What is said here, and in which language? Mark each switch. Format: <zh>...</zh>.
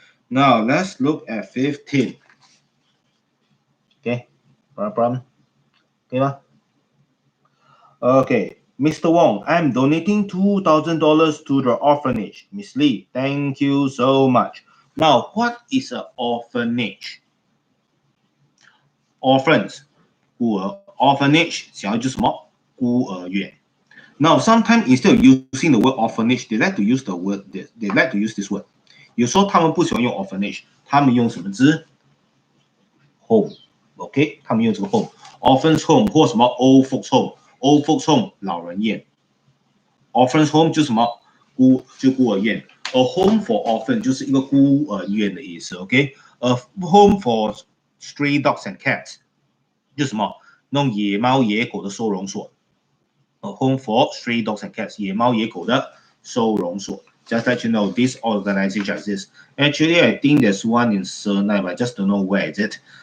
<en>Now, let's look at 15. Okay, no problem. Okay, okay. Mr. Wong, I'm donating $2,000 to the orphanage. Miss Lee, thank you so much. Now, what is an orphanage?</en> <zh>Orphans, 孤儿 orphanage 想要就是什么？孤儿院。</zh> <en>Now, sometimes instead of using the word orphanage, they like to use the word. They like to use this word.</en> <zh>有时候他们不喜欢用 orphanage，他们用什么字 ？home。OK， 他们用这个 home。orphans home 或什么 old folks home。old folks home 老人院。 orphans home 就是什么孤儿院。</zh> <en>A home for orphan</en> <zh>就是一个孤儿院的意思。 OK，</zh> <en>a home for stray dogs and cats</en> <zh>就是什么那种野猫野狗的收容所。</zh> <en>A home for stray dogs and cats</en> <zh>野猫野狗的收容所。</zh> <en>Just let you know, this organization exists. Actually, I think there's one in Sernai, but I just don't know where is it.</en>